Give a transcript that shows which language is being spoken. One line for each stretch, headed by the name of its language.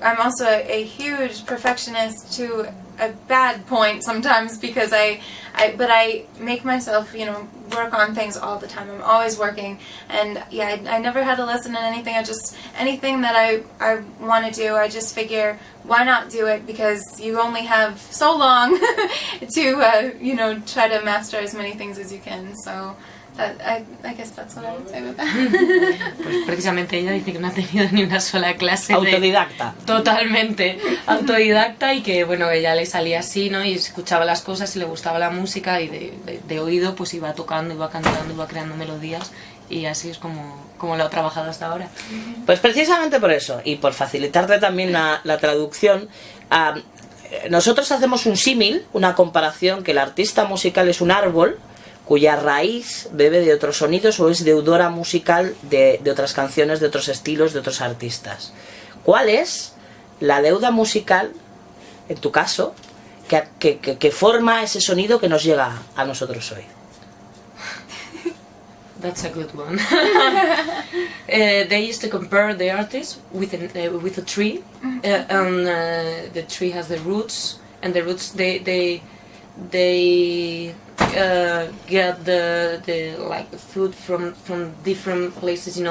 English: I'm also a huge perfectionist to a bad point sometimes, because but I make myself, work on things all the time. I'm always working, and I never had a lesson in anything. Anything that I want to do, I just figure, why not do it, because you only have so long to try to master as many things as you can. So I guess that's what I would say with that.
Spanish: Pues precisamente ella dice que no ha tenido ni una sola clase. Autodidacta. Totalmente autodidacta, y que bueno, ella le salía así, ¿no? Y escuchaba las cosas y le gustaba la música, y de oído pues iba tocando, iba cantando, iba creando melodías, y así es como lo ha trabajado hasta ahora. Pues precisamente por eso, y por facilitarte también la traducción, nosotros hacemos un símil, una comparación, que el artista musical es un árbol cuya raíz bebe de otros sonidos o es deudora musical de otras canciones, de otros estilos, de otros artistas. ¿Cuál es la deuda musical, en tu caso, que forma ese sonido que nos llega a nosotros hoy?
English: That's a good one. They used to compare the artist with a tree, and the tree has the roots, and the roots they get the like the food from different places.